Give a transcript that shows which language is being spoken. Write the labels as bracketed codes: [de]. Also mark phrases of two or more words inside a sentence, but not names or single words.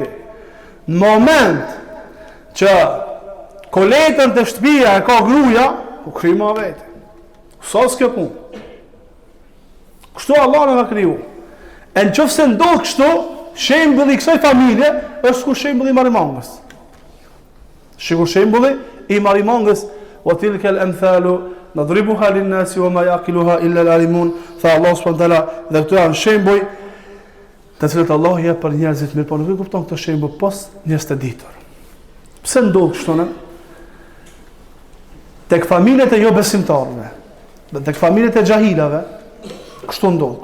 [sq] Në moment që koletën të shtëpia e ka gruaja, u kry ma veti. Sa s'ke punë? Kështu Allah në ka kriju. E në qëfë se ndodhë kështu, shembulli i kësaj familje është kur shembulli i marimangës. Shikur shembulli i marimangës, [ar] وتلك الأمثال نضربها للناس وما يعقلها إلا العالمون. [sq] Tha Allah [ar] سبحانه وتعالى, [sq] dhe këto janë shembuj të cilët Allah jep për njerëzit mirë, por nuk e kupton këtë shembull pas njerëz të ditur. Pse ndodh kështu ne? Tek familjet e jo besimtarëve, tek familjet e xahilave, kështu ndodh.